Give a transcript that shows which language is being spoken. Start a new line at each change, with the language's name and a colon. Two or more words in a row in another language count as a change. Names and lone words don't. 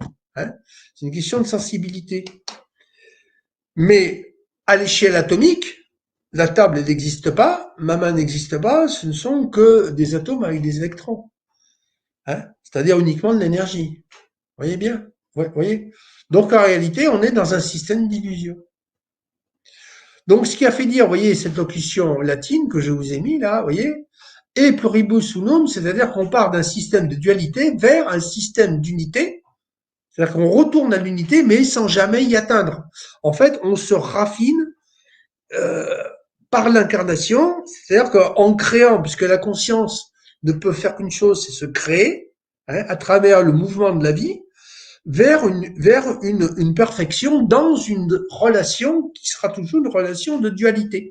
French: Hein, c'est une question de sensibilité. Mais à l'échelle atomique, la table n'existe pas, ma main n'existe pas, ce ne sont que des atomes avec des électrons. Hein, c'est-à-dire uniquement de l'énergie. Vous voyez bien? Ouais, voyez? Donc en réalité, on est dans un système d'illusion. Donc ce qui a fait dire, vous voyez, cette locution latine que je vous ai mis là, vous voyez,
Latin: et pluribus unum,
French: c'est-à-dire qu'on part d'un système de dualité vers un système d'unité, c'est-à-dire qu'on retourne à l'unité, mais sans jamais y atteindre. En fait, on se raffine par l'incarnation, c'est-à-dire qu'en créant, puisque la conscience ne peut faire qu'une chose, c'est se créer, hein, à travers le mouvement de la vie, vers une perfection dans une relation qui sera toujours une relation de dualité.